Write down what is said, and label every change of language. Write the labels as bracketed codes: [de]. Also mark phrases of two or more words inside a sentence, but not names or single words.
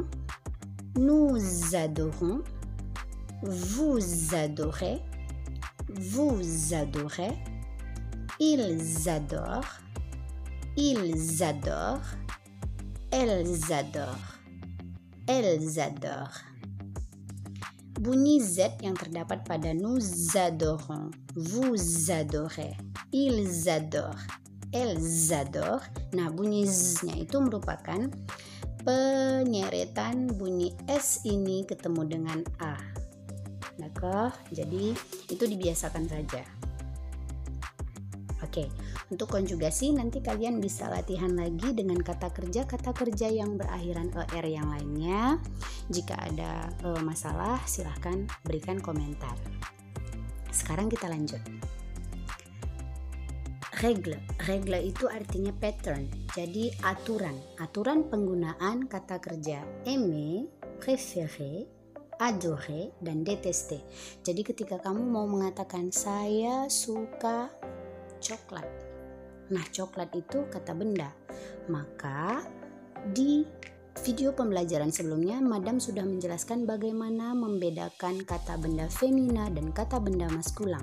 [fr] Nous adorons. Vous adorez. Vous adorez. Ils adorent. Ils adorent. Elles adorent. Elles adorent. [id] Bunyi Z yang terdapat pada [fr] nous adorons, vous adorez, ils adorent, elles adorent. [id] Nah, bunyi Z-nya itu merupakan penyeretan bunyi S ini ketemu dengan A. [fr] D'accord? [id] Jadi itu dibiasakan saja. Oke, untuk konjugasi nanti kalian bisa latihan lagi dengan kata kerja yang berakhiran er yang lainnya. Jika ada masalah silahkan berikan komentar. Sekarang kita lanjut. Règle itu artinya pattern, jadi aturan penggunaan kata kerja [fr] aimer, préférer, adorer, [id] dan détester. Jadi ketika kamu mau mengatakan saya suka coklat, nah coklat itu kata benda, maka di video pembelajaran sebelumnya Madam sudah menjelaskan bagaimana membedakan kata benda femina dan kata benda maskulang.